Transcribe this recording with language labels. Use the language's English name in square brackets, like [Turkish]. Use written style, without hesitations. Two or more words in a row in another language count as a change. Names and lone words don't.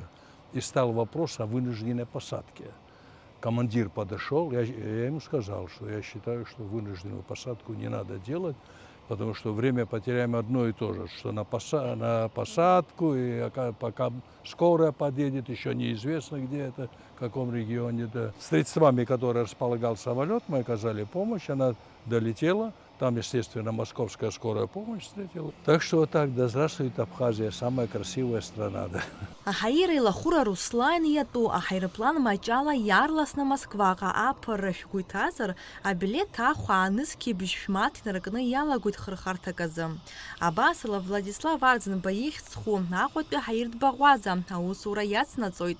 [Russian] И стал вопрос о вынужденной посадке. Командир подошел, я ему сказал, что я считаю, что вынужденную посадку не надо делать, потому что время потеряем одно и то же, что на посадку, и пока скорая подъедет, еще неизвестно где это, в каком регионе. Да. Средствами, которые располагал самолет, мы оказали помощь, она долетела, Там, естественно, московская скорая помощь встретила. Так что вот так, да здравствует Абхазия, самая красивая страна. Да. [Abkhazian] Аҳаира илахәыра Руслан иатәу аҳаирплан маҷала иаарласны Москваҟа аԥырра шәгәы абилеҭ ахә аанызқьи бжь-шәмаҭ инаркны иалагоит хырхарҭак азы. Абасала Владислав Арӡынба ихьӡ-хәы Аҟәатәи аҳаиртә-баӷәаза аусура иацнаҵоит.